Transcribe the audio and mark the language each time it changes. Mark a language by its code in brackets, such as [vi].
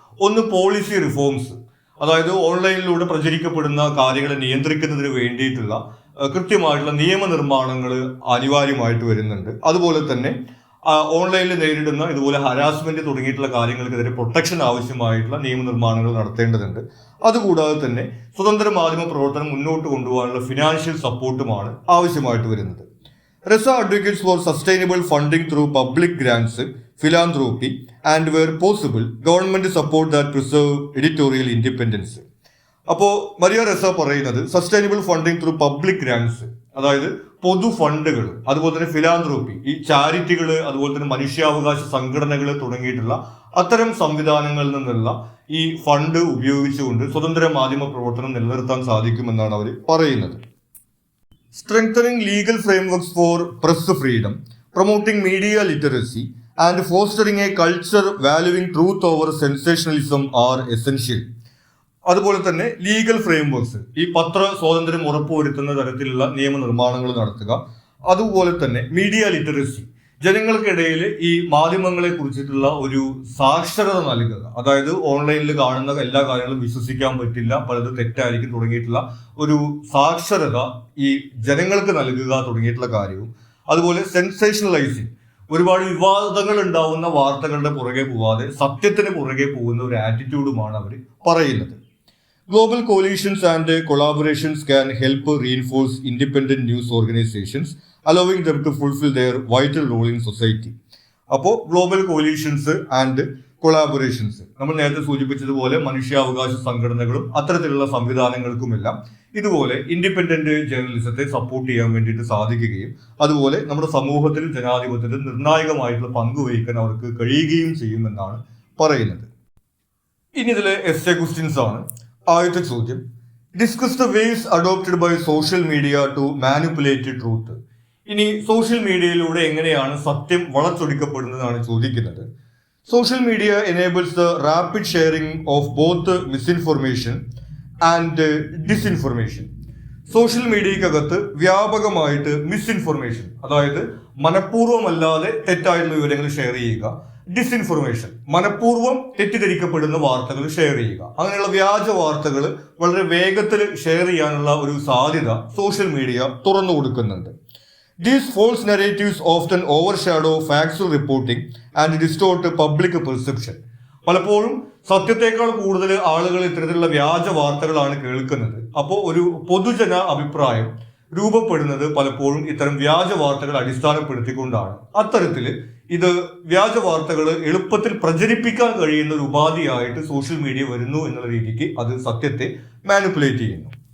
[ml] ഒന്ന് policy reforms, അതായത് ഓൺലൈനിലൂടെ പ്രചരിക്കപ്പെടുന്ന കാര്യങ്ങളെ നിയന്ത്രിക്കുന്നതിന് വേണ്ടിയിട്ടുള്ള കൃത്യമായിട്ടുള്ള നിയമനിർമ്മാണങ്ങൾ അനിവാര്യമായിട്ട് വരുന്നുണ്ട്. അതുപോലെ തന്നെ ഓൺലൈനിൽ നേരിടുന്ന ഇതുപോലെ ഹരാസ്മെന്റ് തുടങ്ങിയിട്ടുള്ള കാര്യങ്ങൾക്കെതിരെ പ്രൊട്ടക്ഷൻ ആവശ്യമായിട്ടുള്ള നിയമനിർമ്മാണങ്ങൾ നടത്തേണ്ടതുണ്ട്. അതുകൂടാതെ തന്നെ സ്വതന്ത്ര മാധ്യമ പ്രവർത്തനം മുന്നോട്ട് കൊണ്ടുപോകാനുള്ള ഫിനാൻഷ്യൽ സപ്പോർട്ടുമാണ് ആവശ്യമായിട്ട് വരുന്നത്. [en] Ressa advocates for sustainable funding through public grants, philanthropy, and where possible, government support that preserve editorial independence. [ml] അപ്പോൾ മരിയ റെസ പറയുന്നത് [en] sustainable funding through public grants, [ml] അതായത് പൊതു ഫണ്ടുകൾ, അതുപോലെ തന്നെ ഫിലാന്ത്രോപ്പി, ഈ ചാരിറ്റികൾ, അതുപോലെ തന്നെ മനുഷ്യാവകാശ സംഘടനകൾ തുടങ്ങിയിട്ടുള്ള അത്തരം സംവിധാനങ്ങളിൽ നിന്നുള്ള ഈ ഫണ്ട് ഉപയോഗിച്ചുകൊണ്ട് സ്വതന്ത്ര മാധ്യമ പ്രവർത്തനം നിലനിർത്താൻ സാധിക്കുമെന്നാണ് അവർ പറയുന്നത്. [en] Strengthening legal frameworks for press freedom, promoting media literacy, and fostering a culture valuing truth over sensationalism are essential. [ml] അതുപോലെ തന്നെ ലീഗൽ ഫ്രെയിംവർക്സ്, ഈ പത്ര സ്വാതന്ത്ര്യം ഉറപ്പുവരുത്തുന്ന തരത്തിലുള്ള നിയമനിർമ്മാണങ്ങൾ നടത്തുക. അതുപോലെ തന്നെ മീഡിയ ലിറ്ററസി, ജനങ്ങൾക്കിടയിൽ ഈ മാധ്യമങ്ങളെ കുറിച്ചിട്ടുള്ള ഒരു സാക്ഷരത നൽകുക. അതായത് ഓൺലൈനിൽ കാണുന്ന എല്ലാ കാര്യങ്ങളും വിശ്വസിക്കാൻ പറ്റില്ല, പലത് തെറ്റായിരിക്കും തുടങ്ങിയിട്ടുള്ള ഒരു സാക്ഷരത ഈ ജനങ്ങൾക്ക് നൽകുക തുടങ്ങിയിട്ടുള്ള കാര്യവും. അതുപോലെ സെൻസേഷണലൈസിങ്, ഒരുപാട് വിവാദങ്ങൾ ഉണ്ടാവുന്ന വാർത്തകളുടെ പുറകെ പോവാതെ സത്യത്തിന് പുറകെ പോകുന്ന ഒരു ആറ്റിറ്റ്യൂഡുമാണ് അവർ പറയുന്നത്. [en] Global coalitions and collaborations can help reinforce independent news organizations, allowing them to fulfill their vital role in society. [ml] അപ്പോൾ [en] global coalitions and collaborations, [ml] നമ്മൾ നേരത്തെ സൂചിപ്പിച്ചതുപോലെ മനുഷ്യാവകാശ സംഘടനകളും അത്തരത്തിലുള്ള സംവിധാനങ്ങൾക്കുമെല്ലാം ഇതുപോലെ ഇൻഡിപെൻഡന്റ് ജേർണലിസത്തെ സപ്പോർട്ട് ചെയ്യാൻ വേണ്ടിയിട്ട് സാധിക്കുകയും അതുപോലെ നമ്മുടെ സമൂഹത്തിലും ജനാധിപത്യത്തിലും നിർണായകമായിട്ടുള്ള പങ്ക് വഹിക്കാൻ അവർക്ക് കഴിയുകയും ചെയ്യുമെന്നാണ് പറയുന്നത്. ഇനി ഇതിലെ എസ്സേ ക്വസ്റ്റ്യൻസ് ആണ്. ആദ്യത്തെ ചോദ്യം, [en] Discuss the ways adopted by social media to manipulate truth. [ml] ഇനി സോഷ്യൽ മീഡിയയിലൂടെ എങ്ങനെയാണ് സത്യം വളച്ചൊടിക്കപ്പെടുന്നതാണ് ചോദിക്കുന്നത്. [en] Social media enables the rapid sharing of both misinformation and disinformation. [ml] Social മീഡിയക്കകത്ത് വ്യാപകമായിട്ട് മിസ്ഇൻഫർമേഷൻ, അതായത് മനഃപൂർവ്വമല്ലാതെ തെറ്റായിട്ടുള്ള വിവരങ്ങൾ ഷെയർ ചെയ്യുക, ഡിസ്ഇൻഫർമേഷൻ മനഃപൂർവ്വം തെറ്റിദ്ധരിക്കപ്പെടുന്ന വാർത്തകൾ ഷെയർ ചെയ്യുക, അങ്ങനെയുള്ള വ്യാജ വാർത്തകൾ വളരെ വേഗത്തിൽ ഷെയർ ചെയ്യാനുള്ള ഒരു സാധ്യത സോഷ്യൽ മീഡിയ തുറന്നു കൊടുക്കുന്നുണ്ട്. [en] These false narratives often overshadow factual reporting and distort public perception. [ml] പലപ്പോഴും സത്യത്തെക്കാൾ കൂടുതൽ ആളുകൾ ഇത്തരത്തിലുള്ള വ്യാജ വാർത്തകളാണ് കേൾക്കുന്നത്. അപ്പോൾ ഒരു പൊതുജന അഭിപ്രായം രൂപപ്പെടുന്നത് പലപ്പോഴും ഇത്തരം വ്യാജ വാർത്തകൾ അടിസ്ഥാനപ്പെടുത്തിക്കൊണ്ടാണ്. അത്തരത്തിൽ ഇത് വ്യാജ വാർത്തകൾ എളുപ്പത്തിൽ പ്രചരിപ്പിക്കാൻ കഴിയുന്ന ഒരു ഉപാധിയായിട്ട് സോഷ്യൽ മീഡിയ വരുന്നു എന്നുള്ള രീതിക്ക് അത് സത്യത്തെ മാനിപ്പുലേറ്റ് ചെയ്യുന്നു.